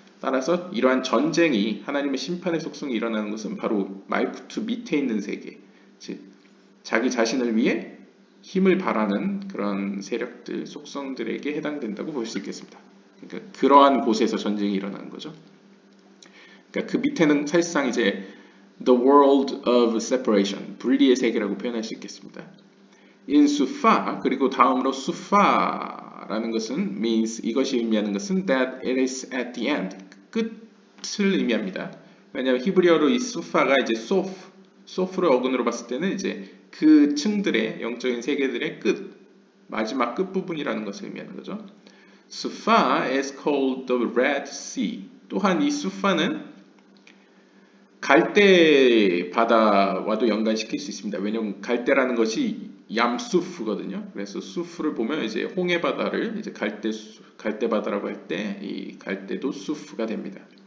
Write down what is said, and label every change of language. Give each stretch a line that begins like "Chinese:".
Korean: 따라서 이러한 전쟁이 하나님의 심판의 속성이 일어나는 것은 바로 말쿠트 밑에 있는 세계, 즉 자기 자신을 위해 힘을 발하는 그런 세력들, 속성들에게 해당된다고 볼 수 있겠습니다. 그러니까 그러한 곳에서 전쟁이 일어나는 거죠. 그러니까 그 밑에는 사실상 이제
English: The World of Separation,
Korean: 분리의 세계라고 표현할 수 있겠습니다.
English: in Sufa,
Korean: 그리고 다음으로 Sufa라는 것은
English: means,
Korean: 이것이 의미하는 것은
English: that it is at the end,
Korean: 끝을 의미합니다. 왜냐하면 히브리어로 이 Sufa가 이제 소프를 어근으로 봤을 때는 이제 그 층들의 영적인 세계들의 끝, 마지막 끝 부분이라는 것을 의미하는 거죠.
English: Sufa is called the Red Sea.
Korean: 또한 이 Sufa는 갈대 바다와도 연관시킬 수 있습니다. 왜냐하면 갈대라는 것이 얌수프거든요. 그래서 수프를 보면 이제 홍해 바다를 이제 갈대 바다라고 할 때 이 갈대도 수프가 됩니다.